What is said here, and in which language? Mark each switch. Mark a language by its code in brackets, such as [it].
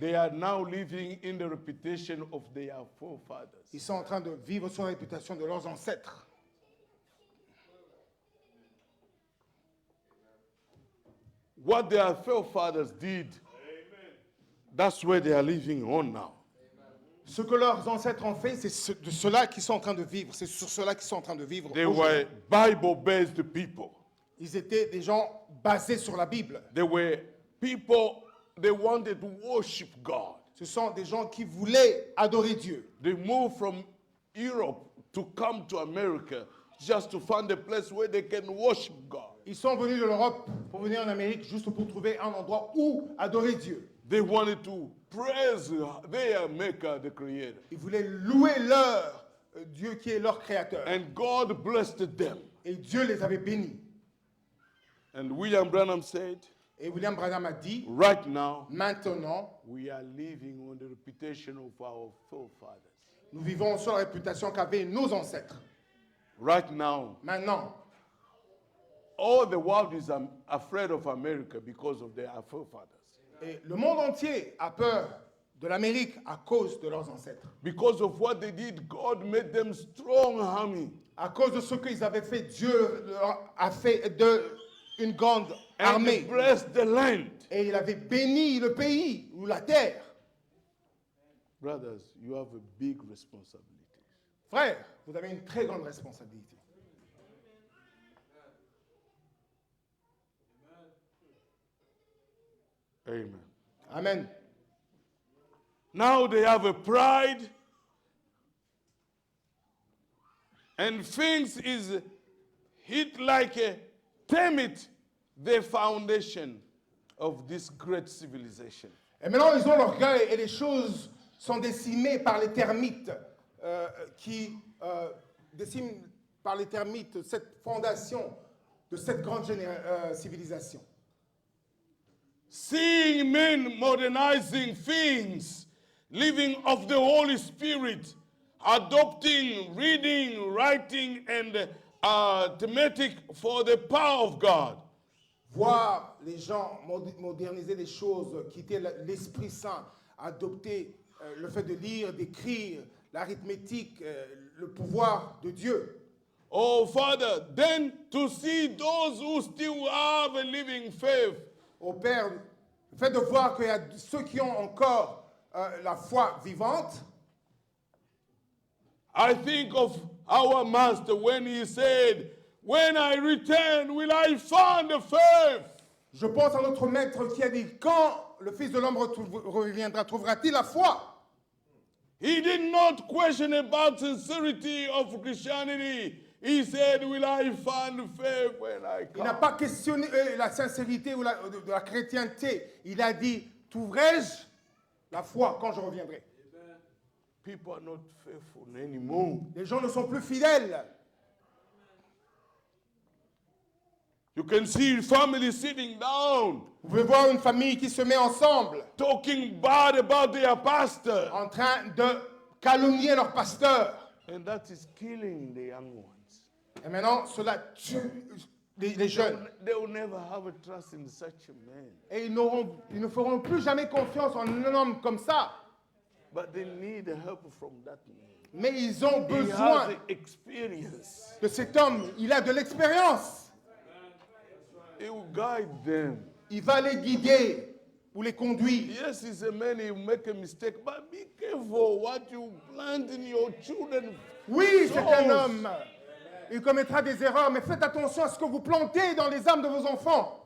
[en] they are now living in the reputation of their forefathers. [fr] ils sont en train de vivre sur la réputation de leurs ancêtres. [en] What their forefathers did, that's where they are living on now. [fr] Ce que leurs ancêtres ont fait, c'est de cela qu'ils sont en train de vivre. C'est sur cela qu'ils sont en train de vivre. [en] They [fr] aujourd'hui. [en] were Bible-based people. [fr] Ils étaient des gens basés sur la Bible. [en] They were people, they wanted to worship God. [fr] Ce sont des gens qui voulaient adorer Dieu. [en] They moved from Europe to come to America just to find a place where they can worship God. [fr] Ils sont venus de l'Europe pour venir en Amérique juste pour trouver un endroit où adorer Dieu. [en] They wanted to praise their Maker, the Creator. [fr] Ils voulaient louer leur Dieu qui est leur créateur. [en] And God blessed them. [fr] Et Dieu les avait bénis. [en] And William Branham said, [fr] Et William Branham a dit, [en] right now, [fr] maintenant, [en] we are living on the reputation of our forefathers. [fr] nous vivons sur la réputation qu'avaient nos ancêtres. [en] Right now, [fr] Maintenant, [en] all the world is afraid of America because of their forefathers. [fr] et le monde entier a peur de l'Amérique à cause de leurs ancêtres. [en] Because of what they did, God made them strong army. [fr] À cause de ce qu'ils avaient fait, Dieu leur a fait une grande [en] And [fr] armée. [en] they blessed the land. [fr] Et il avait béni le pays ou la terre. [en] Brothers, you have a big responsibility. [fr] Frère, vous avez une très grande responsabilité. [en] Amen. [fr] Amen. [en] Now they have a pride, and things is hit like a termite, the foundation of this great civilization. [fr] Et maintenant, ils ont l'orgueil et les choses sont décimées par les termites. qui dessine par les termites cette fondation de cette grande civilisation. [en] Seeing men modernizing things, living of the Holy Spirit, adopting, reading, writing, and thematic for the power of God. [fr] Voir les gens moderniser les choses, quitter l'Esprit Saint, adopter le fait de lire, d'écrire, l'arithmétique, le pouvoir de Dieu. [en] Oh, Father, then to see those who still have a living faith, [fr] Au Père, le fait de voir qu'il y a ceux qui ont encore la foi vivante, [en] I think of our Master when he said, "When I return, will I find the faith?" [fr] je pense à notre Maître qui a dit, quand le Fils de l'homme reviendra, trouvera-t-il la foi? [en] He did not question about sincerity of Christianity. He said, "Will I find faith when I [fr] Il n'a [en] come?" [fr] pas questionné la sincérité ou de la chrétienté. Il a dit, trouverai-je la foi quand je reviendrai? [en] People are not faithful anymore. [fr] Les gens ne sont plus fidèles. [en] You can see family sitting down, [fr] Vous pouvez voir une famille qui se met ensemble, [en] talking bad about their pastor. [fr] en train de calomnier leur pasteur. [en] And that is killing the young ones. [fr] Et maintenant, cela tue les jeunes. [en] They will never have a trust in such a man. [fr] Et ils ne feront plus jamais confiance en un homme comme ça. [en] But they need help from that man. [fr] Mais ils ont [en] He has [fr] besoin [en] the experience. [fr] de cet homme. Il a de l'expérience. [en] He will guide them. [fr] Il va les guider ou les conduire. [en] Yes, he's a man, he will make a mistake, but be careful what you plant in your children. [fr] Oui, c'est un [en] souls. [fr] homme. Il commettra des erreurs, mais faites attention à ce que vous plantez dans les âmes de vos enfants.